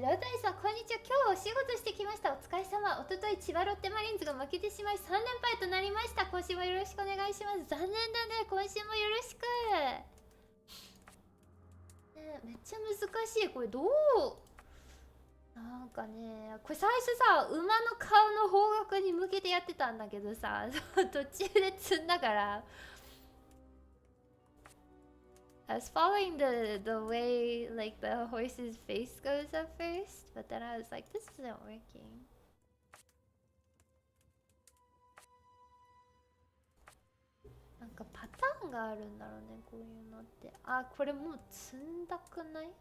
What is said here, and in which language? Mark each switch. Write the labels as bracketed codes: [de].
[ja] ロータリさん、こんにちは。今日お仕事してきました。お疲れ様。おととい千葉ロッテマリーンズが負けてしまい3連敗となりました。今週もよろしくお願いします。残念だね。今週もよろしく。ね、めっちゃ難しい。これどうなんかね、これ最初さ、馬の顔の方角に向けてやってたんだけどさ、途中で積んだから。 [en] I was following the way like the horse's face goes at first, but then I was like, this isn't working. [ja] なんかパターンがあるんだろうね、こういうのって。あ、これもう積んだくない？